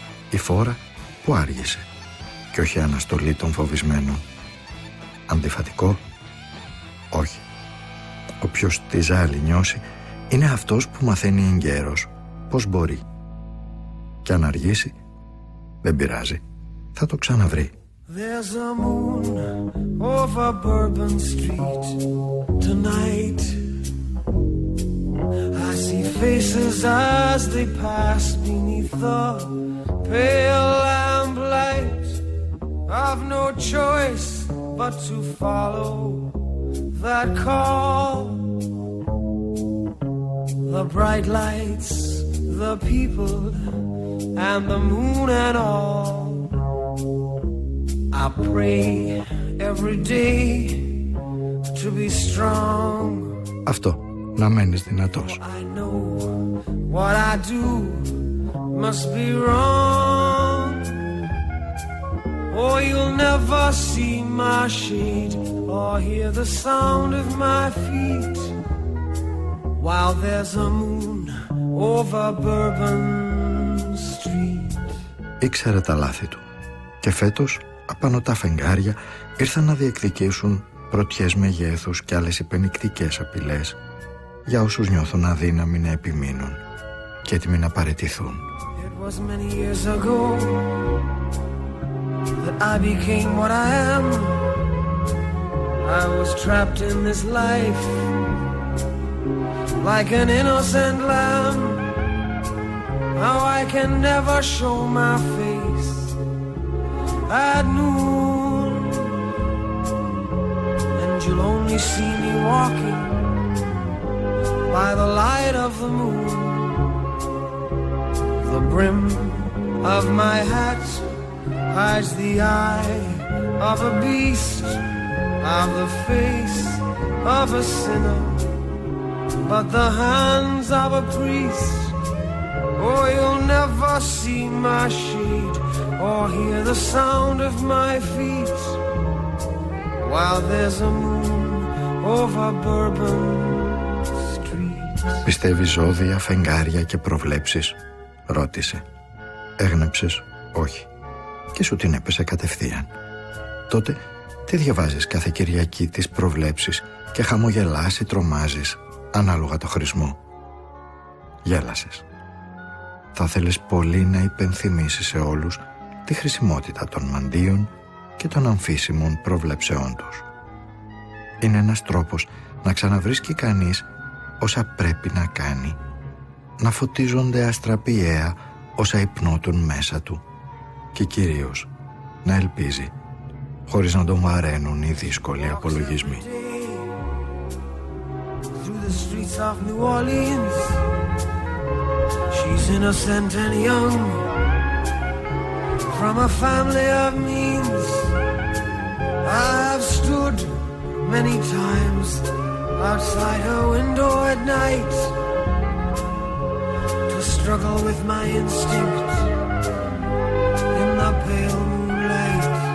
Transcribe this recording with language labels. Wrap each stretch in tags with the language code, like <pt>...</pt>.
<el>Η φόρα που άργησε και όχι αναστολή των φοβισμένων. Αντιφατικό? Όχι. Όποιος τη ζάλη νιώσει είναι αυτός που μαθαίνει εν καιρός πώς μπορεί. Και αν αργήσει, δεν πειράζει, θα το ξαναβρει.</el> <en>There's a moon over Bourbon Street tonight. I see faces as they pass beneath the pale lamplight. I've no choice but to follow the that call. The bright lights, the people, and the moon and all. I pray every day to be strong.</en> <el>Αυτό, να μένεις δυνατός.</el> <en>I know what I do must be wrong. Oh, you'll never see my shade or hear the sound of my feet while there's a moon over Bourbon Street.</en> <el>Ήξερε τα λάθη του. Και φέτος, απάνω τα φεγγάρια ήρθαν να διεκδικήσουν πρωτιές μεγέθους και άλλες υπαινικτικές απειλές για όσους νιώθουν αδύναμοι να επιμείνουν και έτοιμοι να παραιτηθούν.</el> <en>It was many years ago that I became what I am. I was trapped in this life like an innocent lamb. Now I can never show my face at noon, and you'll only see me walking by the light of the moon. The brim of my hat hides the eye of a beast. I'm the face of a sinner, but the hands of a priest. Oh, you'll never see my shade or hear the sound of my feet while there's a moon over Bourbon.</en> <el>Πιστεύεις ζώδια, φεγγάρια και προβλέψεις? Ρώτησε. Έγνεψες? Όχι. Και σου την έπεσε κατευθείαν. Τότε τι διαβάζεις κάθε Κυριακή τις προβλέψεις και χαμογελάς ή τρομάζεις ανάλογα το χρησμό? Γέλασες. Θα θέλεις πολύ να υπενθυμίσεις σε όλους τη χρησιμότητα των μαντίων και των αμφίσιμων προβλέψεών τους. Είναι ένας τρόπος να ξαναβρίσκει κανείς όσα πρέπει να κάνει, να φωτίζονται αστραπιαία όσα υπνώτουν μέσα του και κυρίως να ελπίζει χωρίς να τον βαραίνουν οι δύσκολοι απολογισμοί.</el> <en>Through the streets of New Orleans, she's innocent and young, from a family of means. I've stood many times outside her window at night to struggle with my instinct in the pale moonlight.</en>